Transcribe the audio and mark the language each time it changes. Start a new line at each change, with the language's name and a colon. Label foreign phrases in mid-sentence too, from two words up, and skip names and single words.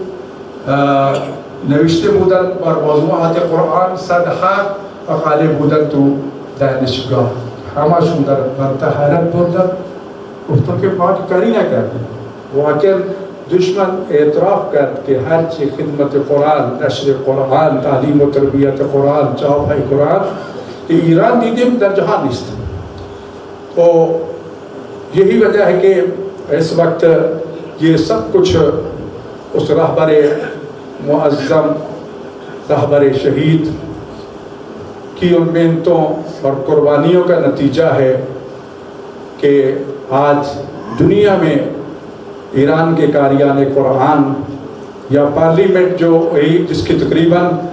Persian: نوشته بودن بر موضوعات قرآن، 100 مقاله بودن تو دانشگاه، همشون در طهارت بودن، گفتن که ما کاری نکردیم. واقعا دشمن اعتراف کرد که هرچی خدمت قرآن، نشر قرآن، تعلیم و تربیت قرآن، چاپ های قرآن کہ ایران دیدیم در جہان نیست.
Urdu: تو یہی وجہ ہے کہ اس وقت یہ سب کچھ اس رہبر معظم، رہبر شہید کی ان محنتوں اور قربانیوں کا نتیجہ ہے کہ آج دنیا میں ایران کے قاریان قرآن یا پارلیمنٹ جو جس کی تقریباً